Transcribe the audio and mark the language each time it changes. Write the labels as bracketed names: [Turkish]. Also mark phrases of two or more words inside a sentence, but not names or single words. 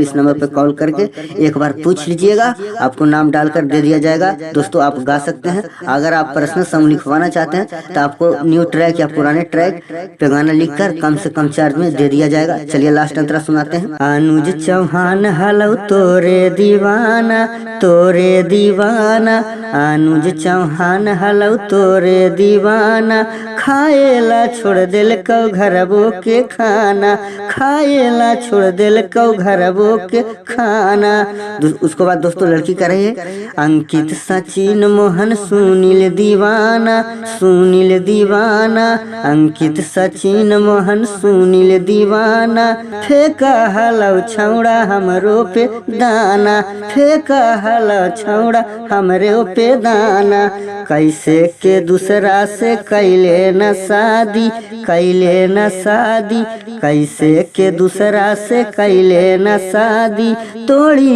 [Hindi] इस नंबर पर कॉल करके एक बार पूछ लीजिएगा, आपको नाम डालकर दे दिया जाएगा दोस्तों, आप गा सकते हैं। अगर आप पर्सनल सॉन्ग लिखवाना चाहते हैं तो आपको न्यू ट्रैक या पुराने ट्रैक पे गाना लिखकर कम से कम चार्ज में दे दिया जाएगा। चलिए लास्ट अंतरा सुनाते हैं। [Angika] अनुज चौहान हलौ तोरे दीवाना, तोरे दीवाना, अनुज चौहान हलौ तोरे दीवाना, खाएला छोड़ दिल कौ घरबो के खाना, खाएला छोड़ दिल कौ घरबो के खाना। [Hindi] उसके बाद दोस्तों लड़की कर रही है, अंकित सचिन मोहन सुनील दीवाना, सुनील दीवाना, अंकित सचिन मोहन सुनील दीवाना, [Angika] फेंका हलौ छौड़ा हमरो पे दाना, फेंका हलौ छौड़ा हमरो पे दाना, कैसे के दूसरा से कैले न शादी, कैले न शादी, कैसे के दूसरा से कैले न शादी, तोड़ी